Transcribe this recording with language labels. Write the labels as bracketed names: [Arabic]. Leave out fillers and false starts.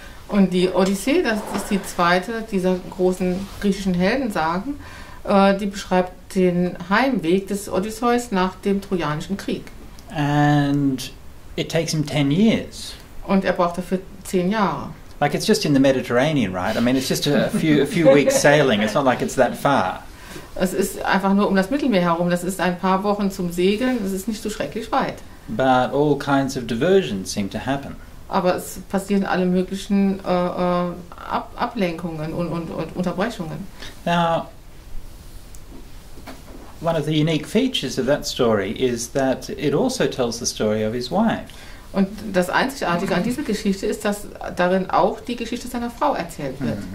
[German] Und die Odyssee, das ist die zweite dieser großen griechischen Heldensagen, die beschreibt den Heimweg des Odysseus nach dem Trojanischen Krieg. [English] And it takes him 10 years. [German] Und er braucht dafür 10 Jahre. [English] Like it's just in the Mediterranean, right? I mean, it's just a few weeks sailing. It's not like it's that far. [German] Es ist einfach nur um das Mittelmeer herum. Das ist ein paar Wochen zum Segeln. Das ist nicht so schrecklich weit. [English] But all kinds of diversions seem to happen. [German] Aber es passieren alle möglichen Ablenkungen und Unterbrechungen. [English] Now, one of the unique features of that story is that it also tells the story of his wife. [German] Und das Einzigartige an dieser Geschichte ist, dass darin auch die Geschichte seiner Frau erzählt wird.